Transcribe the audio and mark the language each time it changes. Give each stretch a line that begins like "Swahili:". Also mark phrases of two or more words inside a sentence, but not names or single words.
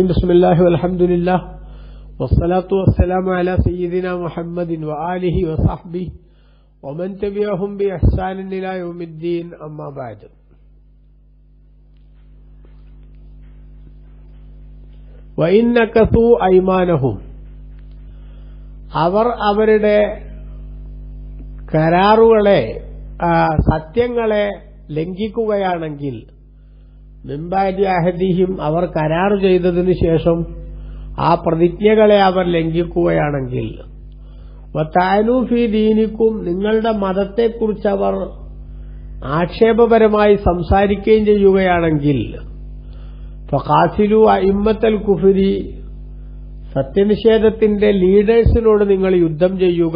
Arabic: بسم الله والحمد لله والصلاة والسلام على سيدنا محمد وآله وصحبه ومن تبعهم بإحسان إلى يوم الدين. أما بعد. وإن نكثوا أيمانهم,
Malayalam: അവരുടെ കരാറുകളെ സത്യങ്ങളെ ലംഘിക്കുകയാണെങ്കിൽ, മിൻബഅദി അഹദിഹിം, അവർ കരാർ ചെയ്തതിനു ശേഷം ആ പ്രതിജ്ഞകളെ അവർ ലംഘിക്കുകയാണെങ്കിൽ,
Arabic: وطعنوا في دينكم,
Malayalam: നിങ്ങളുടെ മതത്തെക്കുറിച്ച് അവർ ആക്ഷേപപരമായി സംസാരിക്കുകയും ചെയ്യുകയാണെങ്കിൽ,
Arabic: فقاتلوا أئمة الكفر,
Malayalam: സത്യനിഷേധത്തിന്റെ ലീഡേഴ്സിനോട് നിങ്ങൾ യുദ്ധം ചെയ്യുക.